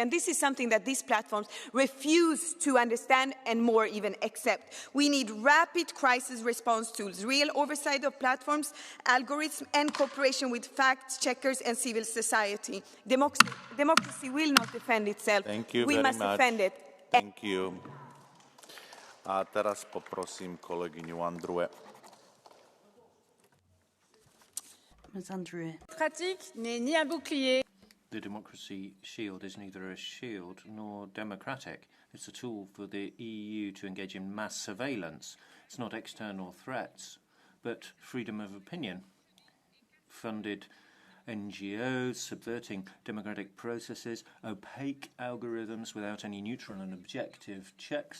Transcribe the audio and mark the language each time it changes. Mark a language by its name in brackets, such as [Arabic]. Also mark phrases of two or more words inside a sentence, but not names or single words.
[English] And this is something that these platforms refuse to understand and more even accept. We need rapid crisis response tools, real oversight of platforms, algorithms, and cooperation with fact checkers and civil society. Democracy will not defend itself. Thank you we very must much. defend it. Thank you. [Slovak] A teraz poprosím kolegyňu Andrue. [English] Ms. Andrew. [French] Pratique n'est ni un bouclier. [English] The Democracy Shield is neither a shield nor democratic. It's a tool for the EU to engage in mass surveillance. It's not external threats, but freedom of opinion. Funded NGOs, subverting democratic processes, opaque algorithms without any neutral and objective checks.